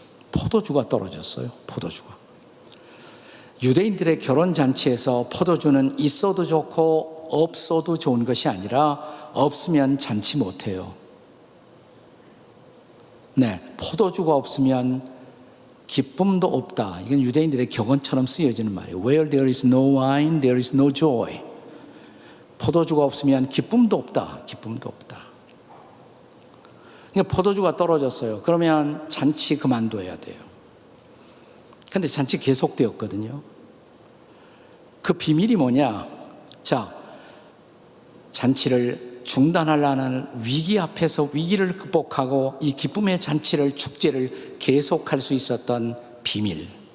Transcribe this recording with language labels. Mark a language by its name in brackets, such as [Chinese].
[Korean] 포도주가 떨어졌어요. 포도주가. 유대인들의 결혼잔치에서 포도주는 있어도 좋고 없어도 좋은 것이 아니라 없으면 잔치 못해요. 네, 포도주가 없으면 기쁨도 없다. 이건 유대인들의 격언처럼 쓰여지는 말이에요. [English] Where there is no wine, there is no joy. [Korean] 포도주가 없으면 기쁨도 없다. 기쁨도 없다. 그러니까 포도주가 떨어졌어요. 그러면 잔치 그만둬야 돼요. 근데 잔치 계속되었거든요. 그 비밀이 뭐냐? 자, 잔치를 중단하려는 위기 앞에서 위기를 극복하고 이 기쁨의 잔치를, 축제를 계속할 수 있었던 비밀.